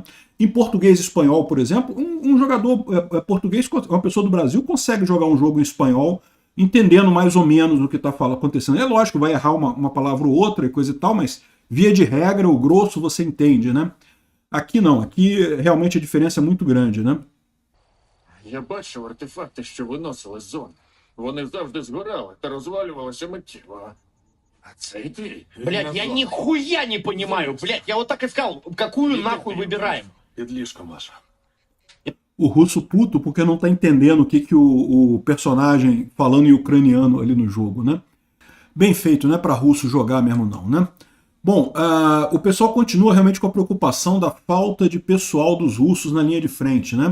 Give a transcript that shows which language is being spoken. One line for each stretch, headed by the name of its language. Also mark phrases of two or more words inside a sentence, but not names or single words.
Portuguese: Em português e espanhol, por exemplo, um jogador português, uma pessoa do Brasil, consegue jogar um jogo em espanhol entendendo mais ou menos o que está acontecendo. É lógico, vai errar uma palavra ou outra e coisa e tal, mas via de regra, o grosso você entende, né? Aqui não, aqui realmente a diferença é muito grande, né?
Ukrainian: Я бачив артефакти, що виносили з зони. Вони завжди згорали та розвалювалися миттєво. А цей твій...
Russian: Блядь, я нихуя не понимаю, блядь, я вот так и сказал, какую нахуй выбираем?
Ukrainian: Під ліжком, Маша.
Portuguese: O russo puto porque não está entendendo o que o personagem falando em ucraniano ali no jogo, né? Bem feito, não é para russo jogar mesmo não, né? Bom, o pessoal continua realmente com a preocupação da falta de pessoal dos russos na linha de frente, né?